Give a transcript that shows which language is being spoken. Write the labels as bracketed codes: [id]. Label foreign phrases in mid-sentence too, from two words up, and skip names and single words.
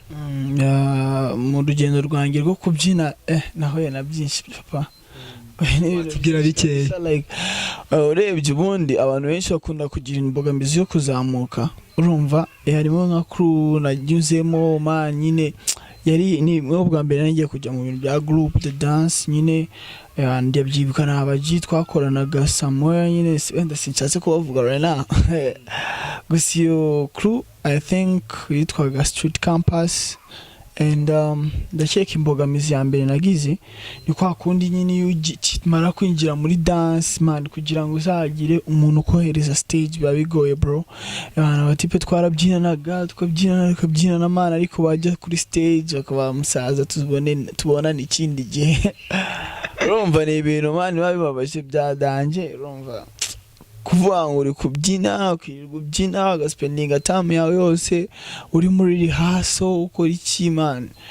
[rw] Mu rugendo rwanjye rwo kubyina naho na byinshi papa. Tugira bike like urebye ubundi abantu benshi bakunda kugira imbogamizi yo kuzamuka urumva harimo nka crew nanyuzemo man nyine yari ni mwe bwa mbere nagiye kujya mu bintu bya [en] group the dance [rw] nyine ndabyibuka nabaji twakoranaga somewhere nyine wenda sinshatse ko bavuga [en] right now [rw] gusa iyo crew [en] I think [rw] yitwaga Street Campus. And ndakeka imbogamizi ya mbere nagize ni kwa kundi nyine ukimara kwinjira muri dance man kugira ngo uzagire umuntu ukohereza stage biba bigoye bro. Abantu batipe twarabyinanaga tukabyina na man ariko bajya kuri stage bakaba musaza tubona n'ikindi gihe urumva ni ibintu man babibabaje byadanje urumva kuvuga ngo uri kubyina ukibyina agaspendinga time yawe yose uri muri rehearsal ukora iki man